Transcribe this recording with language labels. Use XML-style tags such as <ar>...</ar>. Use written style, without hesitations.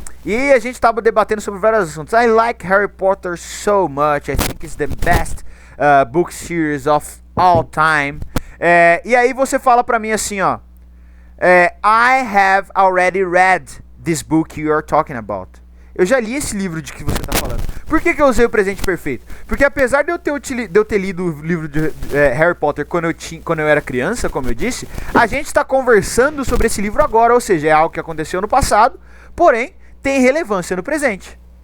<pt>E a gente tava debatendo sobre vários assuntos.</pt> <en>I like Harry Potter so much. I think it's the best book series of all time.</en> <pt>E aí você fala pra mim assim, ó.</pt> <en>I have already read this book you are talking about.</en> <pt>Eu já li esse livro de que você está falando. Por que eu usei o presente perfeito? Porque apesar de eu ter lido o livro de Harry Potter quando eu era criança, como eu disse, a gente está conversando sobre esse livro agora, ou seja, é algo que aconteceu no passado, porém tem relevância no presente.</pt>